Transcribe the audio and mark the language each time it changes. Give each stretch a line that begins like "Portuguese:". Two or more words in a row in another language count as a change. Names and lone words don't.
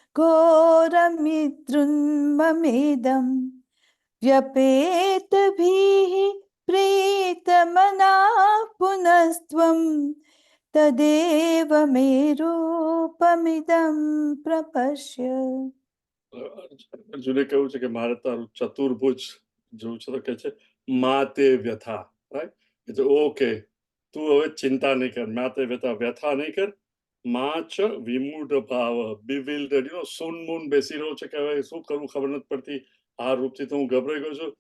Sanskrit: घोरमिदृन्ममेदं व्यपेतभिः प्रीतमनाः पुनस्त्वं तदेव मे रूपमिदं प्रपश्य.
Gujarati: અર્જુને કહ્યું છે કે મારે તારું ચતુર્ભુજ જોવું છે, તો કે છે
Sanskrit: માતે વ્યથા,
Gujarati: રાઈટ? ઓકે, તું હવે ચિંતા નહીં કર,
Sanskrit: માતે વ્યથા,
Gujarati: વ્યથા નહીં કર.
Sanskrit: માં ચ વિમૂઢ ભાવ,
Gujarati: bewildered, સૂન મૂન બેસી રહ્યો છે કે હવે શું કરવું ખબર નથી પડતી, આ રૂપથી તો હું ગભરાઈ ગયો છું.